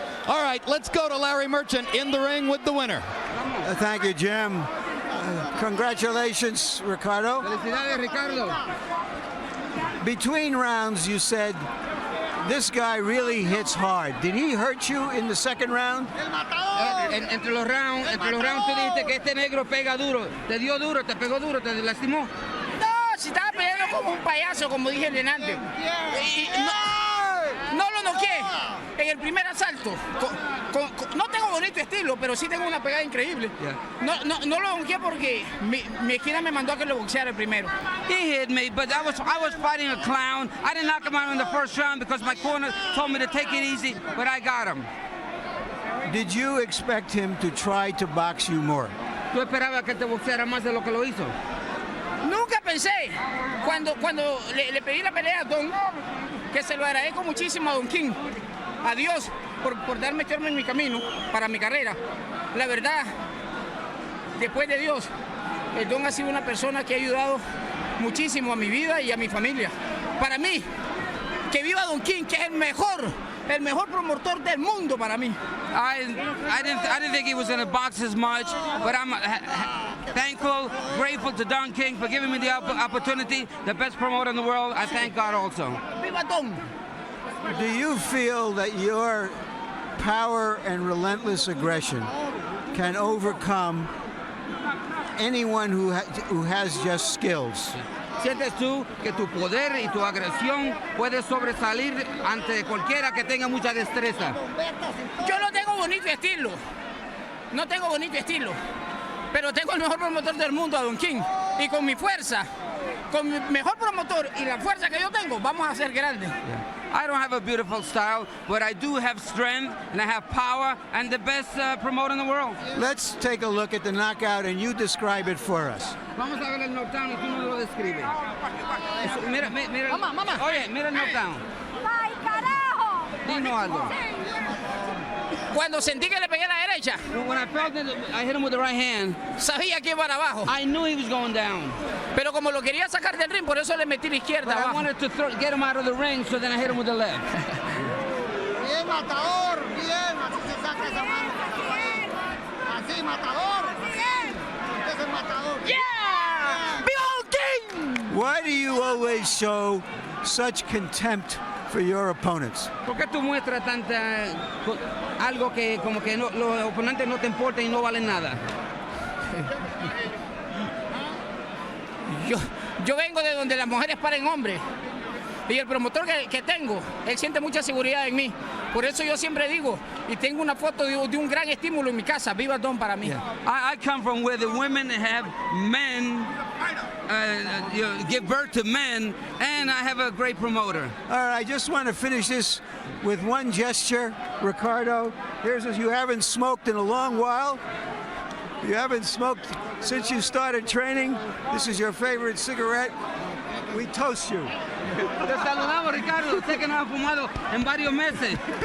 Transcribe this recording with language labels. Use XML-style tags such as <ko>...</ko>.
<en>All right, let's go to Larry Merchant in the ring with the winner. Thank you, Jim. Congratulations, Ricardo.</en> <es>Felicidades, Ricardo.</es> <en>Between rounds, you said, this guy really hits hard. Did he hurt you in the second round?</en> <es>Entre los rounds tú dijiste que este negro pega duro. Te dio duro, te pegó duro, te lastimó. No, si estaba peleando como un payaso, como dije antes. No lo noqué en el primer asalto. No tengo bonito estilo, pero sí tengo una pegada increíble. No lo noqué porque mi esquina me mandó a que lo boxeara el primero.</es> <en>He hit me, but I was fighting a clown. I didn't knock him out in the first round because my corner told me to take it easy, but I got him. Did you expect him to try to box you more?</en> <es>¿Tú esperabas que te boxeara más de lo que lo hizo? Nunca pensé, cuando le pedí la pelea a Don, que se lo agradezco muchísimo a Don King, a Dios, por darme en mi camino para mi carrera. La verdad, después de Dios, el Don ha sido una persona que ha ayudado muchísimo a mi vida y a mi familia. Para mí, que viva Don King, que es el mejor promotor del mundo para mí.</es> <en>I didn't think he was going to box as much, but I'm thankful, grateful to Don King for giving me the opportunity, the best promoter in the world. I thank God also.</en> <es>Viva Don!</es> <en>Do you feel that your power and relentless aggression can overcome anyone who has just skills?</en> <es>¿Sientes tú que tu poder y tu agresión puede sobresalir ante cualquiera que tenga mucha destreza? Yo no tengo bonito estilo. No tengo bonito estilo. Pero tengo el mejor promotor del mundo, a Don King. Y con mi fuerza, con mi mejor promotor y la fuerza que yo tengo, vamos a ser grandes.</es> <en>I don't have a beautiful style, but I do have strength, and I have power, and the best promoter in the world. Let's take a look at the knockout, and you describe it for us.</en> <es>Vamos a ver el knockdown y tú nos lo describes. Mira. Mamá. Oye, mira el knockdown. ¡Ay, carajo! Dinos algo. Cuando sentí que le pegué a la derecha,</es> <en>when I felt it, I hit him with the right hand.</en> <es>Sabía que iba para abajo.</es> <en>I knew he was going down.</en> <es>Pero como lo quería sacar del ring, por eso le metí la izquierda</es> <en>But</en> <es>abajo.</es> <en>I wanted to get him out of the ring, so then I hit him with the left.</en> <es>Bien, matador, bien, así se saca esa mano. Así, matador. Bien. Ese es matador. Yeah! ¡Viva Don King!</es> <en>Why do you always show such contempt for your opponents?</en> <es>¿Por qué tú muestras algo que como que los oponentes no te importan y no valen nada? Yo vengo de donde las mujeres paren hombres. Y el promotor que tengo, él siente mucha seguridad en mí. Por eso yo siempre digo, y tengo una foto de un gran estímulo en mi casa, viva Don para mí.</es> <en>I come from where the women have men, give birth to men, and I have a great promoter. All right, I just want to finish this with one gesture, Ricardo. Here's you haven't smoked in a long while. You haven't smoked since you started training. This is your favorite cigarette. We toast you.</en> <es>Te saludamos, Ricardo. Usted que no ha fumado en varios meses.</es>